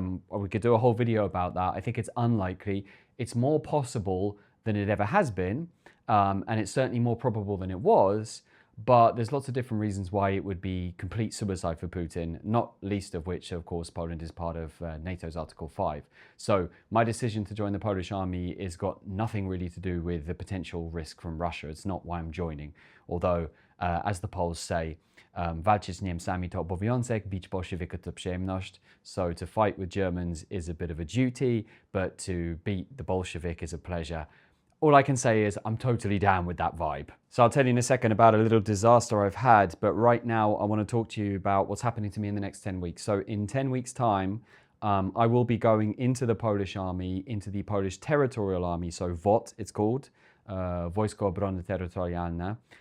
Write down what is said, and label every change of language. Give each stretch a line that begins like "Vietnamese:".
English: We could do a whole video about that. I think it's unlikely. It's more possible than it ever has been, and it's certainly more probable than it was. But there's lots of different reasons why it would be complete suicide for Putin, not least of which, of course, Poland is part of NATO's Article 5. So my decision to join the Polish army has got nothing really to do with the potential risk from Russia. It's not why I'm joining. Although, as the Poles say,
Polish: walczyć z Niemcami to obowiązek, bić bolszewików to przyjemność.
English: So to fight with Germans is a bit of a duty, but to beat the Bolshevik is a pleasure. All I can say is I'm totally down with that vibe. So I'll tell you in a second about a little disaster I've had, but right now I want to talk to you about what's happening to me in the next 10 weeks. So in 10 weeks' time, I will be going into the Polish army, into the Polish Territorial Army, so WOT it's called, Wojsko Obrony Terytorialne.